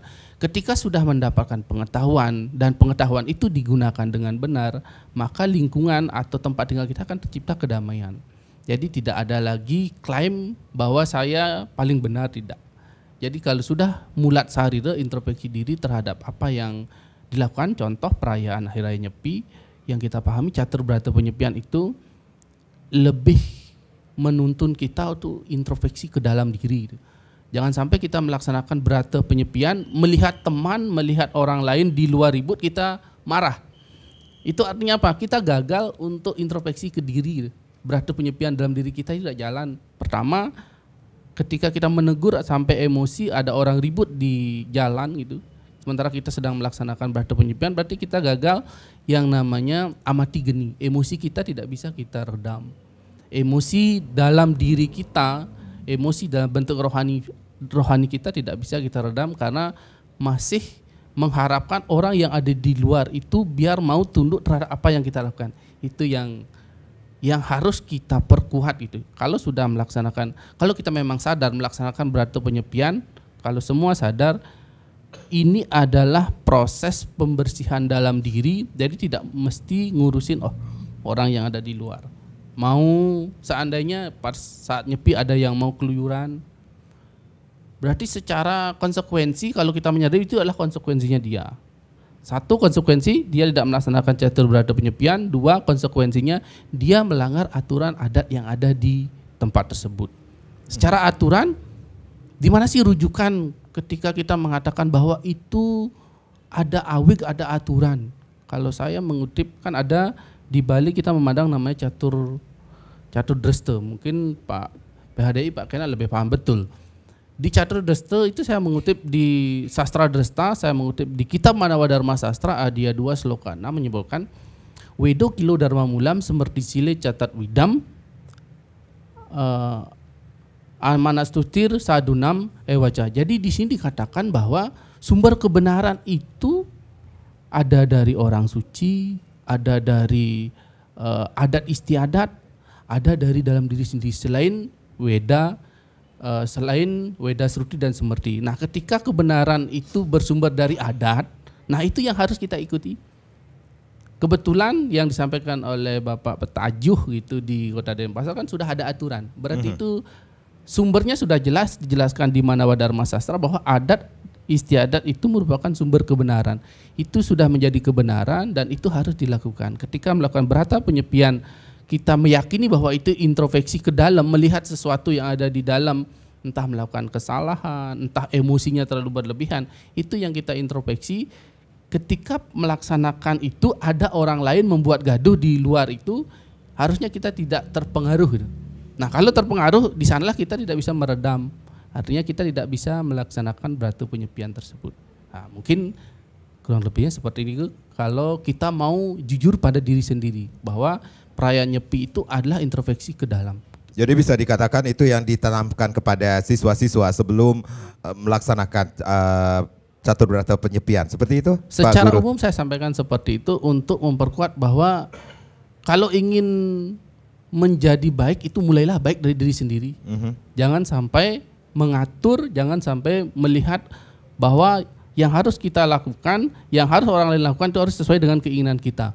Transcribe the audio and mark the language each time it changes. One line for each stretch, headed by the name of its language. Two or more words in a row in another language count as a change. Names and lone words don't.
Indonesian: Ketika sudah mendapatkan pengetahuan dan pengetahuan itu digunakan dengan benar, maka lingkungan atau tempat tinggal kita akan tercipta kedamaian. Jadi tidak ada lagi klaim bahwa saya paling benar, tidak. Jadi kalau sudah
Balinese: mulat sarira,
Indonesian: introspeksi diri terhadap apa yang dilakukan, contoh perayaan Hari Raya Nyepi yang kita pahami catur berata penyepian itu lebih menuntun kita untuk introspeksi ke dalam diri. Jangan sampai kita melaksanakan berata penyepian, melihat teman, melihat orang lain di luar ribut kita marah. Itu artinya apa? Kita gagal untuk introspeksi ke diri. Berata penyepian dalam diri kita tidak jalan. Pertama, ketika kita menegur sampai emosi, ada orang ribut di jalan gitu. Sementara kita sedang melaksanakan berata penyepian, berarti kita gagal yang namanya amati geni. Emosi kita tidak bisa kita redam. Emosi dalam diri kita, emosi dalam bentuk rohani kita tidak bisa kita redam karena masih mengharapkan orang yang ada di luar itu biar mau tunduk terhadap apa yang kita lakukan. Itu yang harus kita perkuat itu. Kalau sudah melaksanakan, kalau kita memang sadar melaksanakan berata penyepian, kalau semua sadar ini adalah proses pembersihan dalam diri, jadi tidak mesti ngurusin orang yang ada di luar. Mau seandainya pas saat nyepi ada yang mau keluyuran, berarti secara konsekuensi kalau kita menyadari itu adalah konsekuensinya dia. Satu, konsekuensi dia tidak melaksanakan catur berata penyepian. Dua, konsekuensinya dia melanggar aturan adat yang ada di tempat tersebut. Secara aturan, di mana sih rujukan ketika kita mengatakan bahwa itu ada awik, ada aturan? Kalau saya mengutip, kan ada di Bali kita memandang namanya catur dresta. Mungkin Pak PHDI, Pak Kena lebih paham betul. Di catur dresta itu saya mengutip di Sastra Dresta, saya mengutip di Kitab Manawa Dharma Sastra Adia 2 Sloka 6 menyebutkan
Sanskrit: Wedo kilo dharma mulam semerti sile catat widam amanastutir sadunam ewaca.
Indonesian: Jadi di sini dikatakan bahwa sumber kebenaran itu ada dari orang suci, ada dari adat istiadat, ada dari dalam diri sendiri selain Weda, Sruti dan Semerti. Nah, ketika kebenaran itu bersumber dari adat, nah itu yang harus kita ikuti. Kebetulan yang disampaikan oleh Bapak Petajuh gitu di Kota Denpasar kan sudah ada aturan. Berarti itu sumbernya sudah jelas dijelaskan di Manawa Dharma Sastra bahwa adat istiadat itu merupakan sumber kebenaran. Itu sudah menjadi kebenaran dan itu harus dilakukan. Ketika melakukan berata penyepian, kita meyakini bahwa itu introspeksi ke dalam, melihat sesuatu yang ada di dalam, entah melakukan kesalahan, entah emosinya terlalu berlebihan, itu yang kita introspeksi. Ketika melaksanakan itu ada orang lain membuat gaduh di luar itu, harusnya kita tidak terpengaruh. Nah, kalau terpengaruh, di sanalah kita tidak bisa meredam. Artinya kita tidak bisa melaksanakan berata penyepian tersebut. Nah, mungkin kurang lebihnya seperti ini kalau kita mau jujur pada diri sendiri bahwa perayaan nyepi itu adalah introspeksi ke dalam. Jadi bisa dikatakan itu yang ditanamkan kepada siswa-siswa sebelum melaksanakan catur berata penyepian. Seperti itu? Secara umum saya sampaikan seperti itu untuk memperkuat bahwa kalau ingin menjadi baik itu mulailah baik dari diri sendiri. Jangan sampai mengatur, jangan sampai melihat bahwa yang harus kita lakukan, yang harus orang lain lakukan itu harus sesuai dengan keinginan kita.